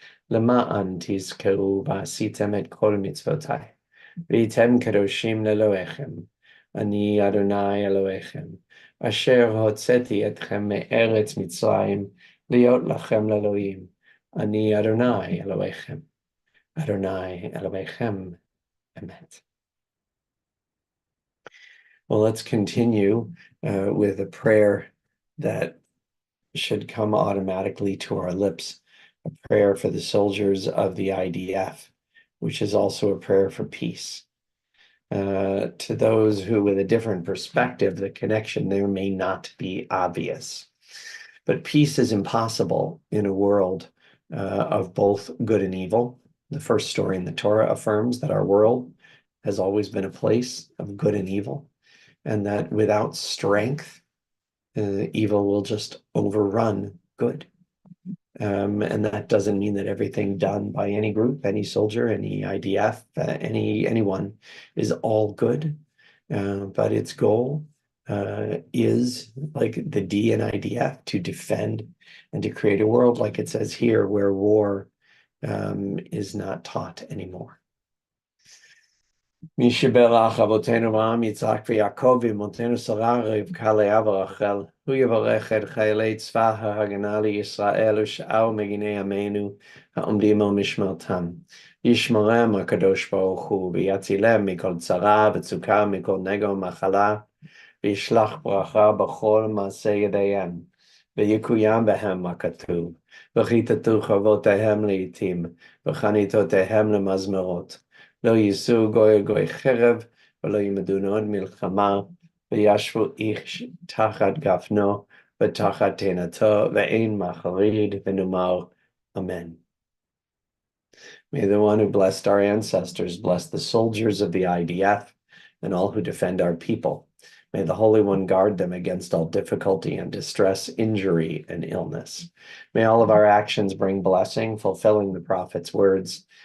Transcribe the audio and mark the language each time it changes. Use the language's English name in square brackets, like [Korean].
[Hebrew] למען תזכרו ועשיתם את כל מצוותיי, והייתם קדושים לאלוהיכם, אני אדוני אלוהיכם, אשר הוצאתי אתכם מארץ מצרים, להיות לכם לאלוהים, אני אדוני אלוהיכם, אדוני אלוהיכם, אמת. [English] Well, let's continue with a prayer that should come automatically to our lips, a prayer for the soldiers of the IDF, which is also a prayer for peace. To those who, with a different perspective, the connection there may not be obvious. But peace is impossible in a world of both good and evil. The first story in the Torah affirms that our world has always been a place of good and evil, and that without strength, evil will just overrun good. And that doesn't mean that everything done by any group, any soldier, any IDF, anyone is all good. But its goal is, like the D in IDF, to defend and to create a world, like it says here, where war is not taught anymore. [Hebrew] מי שברך אבותינו אברהם, יצחק ויעקב ואמותינו שרה רבקה לאה ורחל, הוא יברך את חיילי צבא ההגנה לישראל ושאר מגיני עמנו העומדים על משמרתם. ישמרם הקדוש ברוך הוא ויצילם מכל צרה וצוקה, מכל נגע ומחלה, וישלח ברכה בכל מעשה ידיהם, ויקוים בהם הכתוב, וכיתתו חרבותיהם לעתים, וחניתותיהם למזמרות. לא יישאו גוי גוי חרב, ולא ילמדו עוד מלחמה, וישבו איש תחת גפנו, ותחת תאנתו, ואין מחריד, ונאמר אמן. [English] May the one who blessed our ancestors bless the soldiers of the IDF and all who defend our people. May the Holy One guard them against all difficulty and distress, injury and illness. May all of our actions bring blessing, fulfilling the prophet's words.